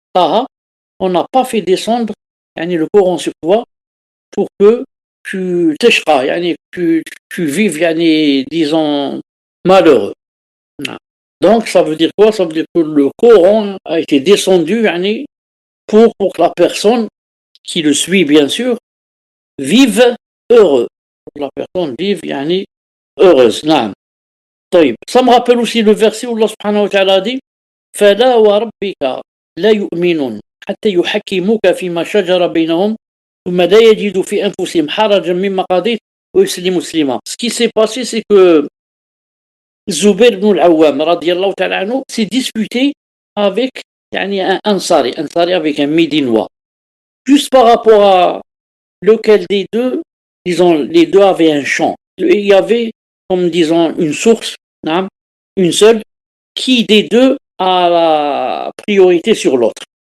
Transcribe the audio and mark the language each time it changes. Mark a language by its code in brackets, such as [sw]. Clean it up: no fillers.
[fr] Taha, on n'a pas fait descendre le Coran sur toi pour que tu tashqa, tu vives, disons, malheureux. Donc, ça veut dire quoi? Ça veut dire que le Coran a été descendu pour que la personne qui le suit, bien sûr, vive heureux. Pour que la personne vive heureuse. [ar] طيب. [fr] Ça me rappelle aussi le verset où Allah subhanahu wa ta'ala dit [ar] فَلَا وَرَبِّكَ لَا يُؤْمِنُونَ حَتَّى يُحَكِّمُوكَ فِيمَا شَجَرَ بَيْنَهُمْ ثُمَّ لَا يَجِدُوا فِي أَنفُسِهِمْ حَرَجًا مِمَّا قَضَيْتَ وَيُسْلِمُوا تَسْلِيمًا. [fr] Ce qui s'est passé, c'est que Zubair ibn al-Awwam radiyallahu ta'ala anhu s'est disputé avec un Ansari avec un Médinois. Juste par rapport à lequel des deux, disons, les deux avaient un champ. Il y avait, comme disons, une source, une seule, qui des deux a la priorité sur l'autre.